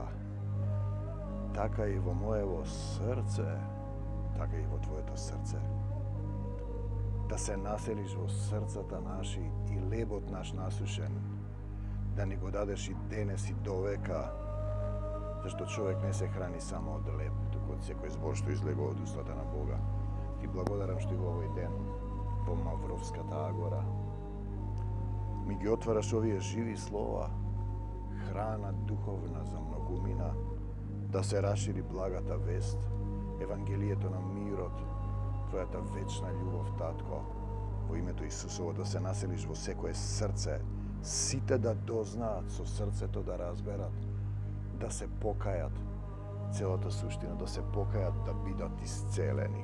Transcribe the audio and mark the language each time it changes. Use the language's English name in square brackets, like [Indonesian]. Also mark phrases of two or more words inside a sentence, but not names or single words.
[Macedonian] Така и во мојево срце, така и во Твојето срце. Да се населиш во срцата наши и лебот наш насушен, да ни го дадеш и денес и до века, зашто човек не се храни само од леб, туку од секој збор што излега од устата на Бога. Ти благодарам што и во овој ден, во Мавровската агора, ми ги отвараш овие живи слова, храна духовна за многумина, да се расшири благата вест, Евангелието на мирот, Твојата вечна љубов, Татко, во името Исусово, да се населиш во секое срце, сите да дознаат, со срцето да разберат, да се покајат, целата суштина, да се покајат, да бидат исцелени.